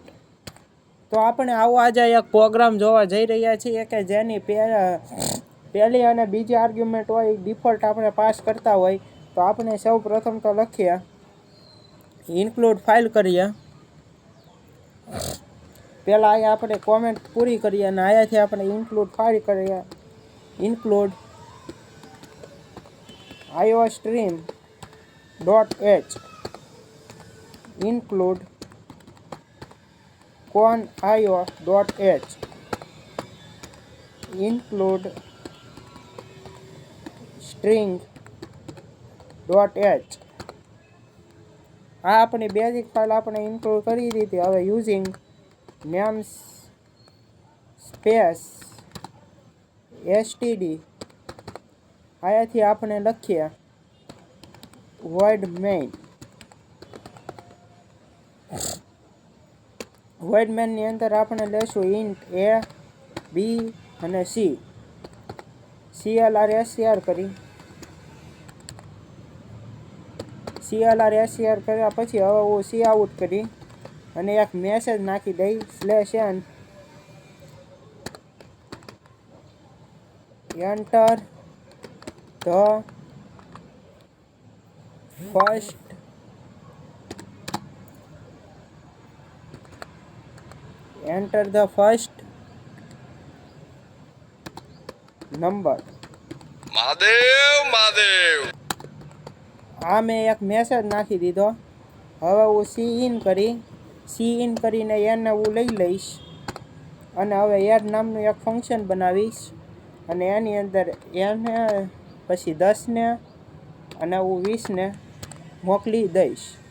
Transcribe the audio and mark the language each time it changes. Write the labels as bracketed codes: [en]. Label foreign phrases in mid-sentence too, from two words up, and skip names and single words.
[gu] તો આપણે આવો આજે એક પ્રોગ્રામ જોવા જઈ રહ્યા છીએ કે જેની પહેલી અને બીજી આર્ગ્યુમેન્ટ હોય ડિફોલ્ટ આપણે પાસ કરતા હોય. તો આપણે સૌ પ્રથમ તો લખીએ [en] include file [gu] કરીએ. પહેલાં અહીંયા આપણે કોમેન્ટ પૂરી કરીએ અને અહીંયાથી આપણે [en] include file [gu] કરીએ. [en] ઇન્ક્લુડ iostream.h include conio.h include string.h. [gu] આ આપણી [en] basic file [gu] આપણે ઇન્ક્લુડ કરી દીધી. હવે [en] using name space std [gu] અહીંયાથી આપણે લખીએ [en] void main. void main [gu] ની અંદર આપણે લેશું [en] int a b [gu] અને c [en] clr scr [gu] કરી clr કર્યા પછી હવે હું [en] c out [gu] કરી અને એક મેસેજ નાખી દઈ [en] /n enter the first number. [gu] મહાદેવ. આ મેં એક મેસેજ નાખી દીધો. હવે હું [en] c in [gu] કરીને એને હું લઈ લઈશ અને હવે એડ નામનું એક ફંક્શન બનાવીશ અને એની અંદર એને પછી 10 ને અને હું 20 ને મોકલી દઈશ.